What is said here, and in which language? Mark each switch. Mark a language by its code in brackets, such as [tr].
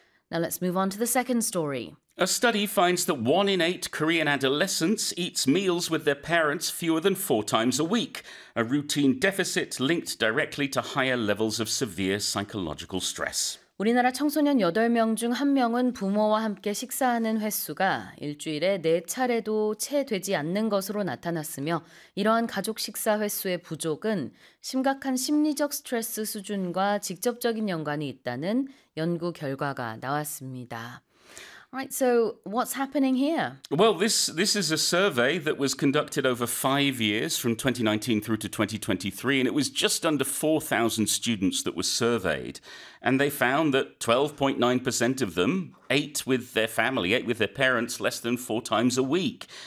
[en] Now let's move on to the second story. A study finds that 1 in 8 Korean adolescents eats meals with their parents fewer than 4 times a week, a routine deficit linked directly to higher levels of severe psychological stress. [ko] 우리나라 청소년 8명 중 1명은 부모와 함께 식사하는 횟수가 일주일에 4차례도 채 되지 않는 것으로 나타났으며 이러한 가족 식사 횟수의 부족은 심각한 심리적 스트레스 수준과 직접적인 연관이 있다는 연구 결과가 나왔습니다. [en] Right, so what's happening here? Well, this is a survey that was conducted over 5 years from 2019 through to 2023, and it was just under 4,000 students that were surveyed. And they found that 12.9% of them ate with their parents less than 4 times a week.